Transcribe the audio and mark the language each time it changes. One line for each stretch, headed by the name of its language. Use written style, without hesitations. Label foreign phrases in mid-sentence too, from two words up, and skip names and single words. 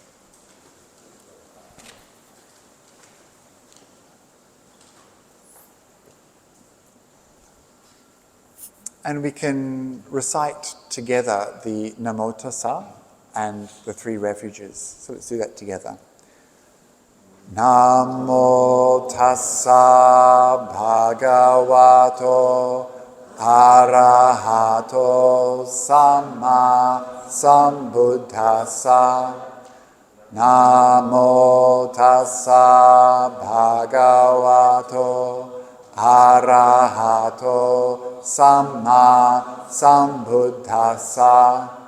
English: And we can recite together the Namo Tassa and the 3 refuges. So let's do that together.
Pali: Namo Tassa Bhagavato Arahato Samma Sambuddhassa. Namo Tassa Bhagavato Arahato Samma Sambuddhassa.